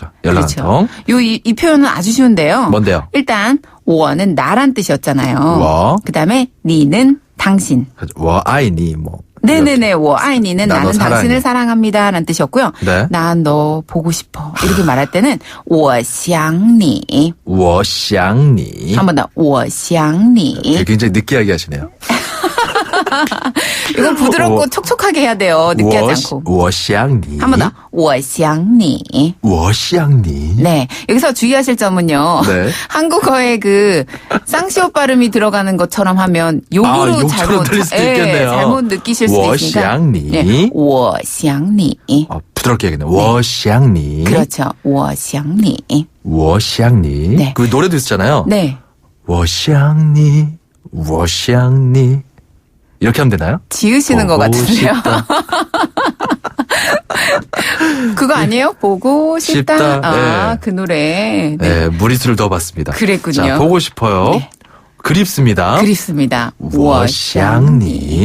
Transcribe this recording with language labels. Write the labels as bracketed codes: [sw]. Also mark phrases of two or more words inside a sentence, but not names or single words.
[ko] 연락 한 통. 그렇죠. 이 표현은 아주 쉬운데요. 뭔데요? 일단 我는 나란 뜻이었잖아요. 我. 그다음에 니는 당신. [zh] 我爱你 뭐. [ko] 네네네. [zh] 我爱你는 [ko] 나 너 나는 사랑해. 당신을 사랑합니다 라는 뜻이었고요. 네. 난 너 보고 싶어. 이렇게 말할 때는 [zh] 我想你. 我想你. [ko] 한 번 더. [zh] 我想你. [ko] 굉장히 느끼하게 하시네요. 이건 부드럽고 촉촉하게 해야 돼요. 느끼하지 않고. [zh] 我想你. [ko] 한 번 더. [zh] 我想你. 我想你. [ko] 네. 여기서 주의하실 점은요. 네. 한국어에 그 쌍시옷 발음이 들어가는 것처럼 하면 욕으로 욕처럼 잘못 들릴 수도 있겠네요. 잘못 느끼실 수도 있으니까. [zh] 我想你. [ko] 네. [zh] 我想你. [ko] 부드럽게 하겠네요. [zh] 我想你. [ko] 그렇죠. [zh] 我想你. 我想你. [ko] 네. 그 노래도 있잖아요. 네. [zh] 我想你. 我想你. [ko] 이렇게 하면 되나요? 지으시는 것 같은데요. 그거 아니에요? 보고 싶다. 싶다. 아, 네. 그 노래. 네, 무리수를 더 봤습니다. 그랬군요. 자, 보고 싶어요. 네. 그립습니다. 그립습니다. [zh] 我想你.